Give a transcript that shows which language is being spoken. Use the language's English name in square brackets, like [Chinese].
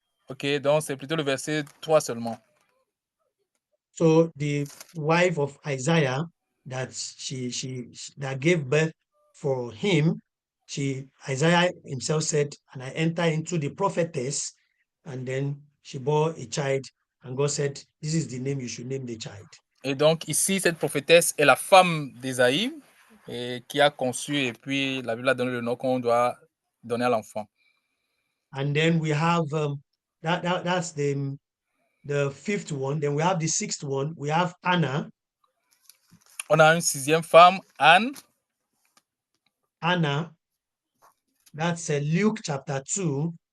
[French] Ok, donc c'est plutôt le verset 3 seulement. [English] So the wife of Isaiah that that gave birth for him, Isaiah himself said, and I enter into the prophetess, and then she bore a child, and God said, this is the name you should name the child. [French] Et donc ici, cette prophétesse est la femme d'Ésaïe et qui a conçu, et puis la Bible a donné le nom qu'on doit donner à l'enfant. [English] And then we have that's the fifth one. Then we have the sixth one. We have Anna. [French] On a une sixième femme, Anne. [English] Anna, that's Luke chapter 2.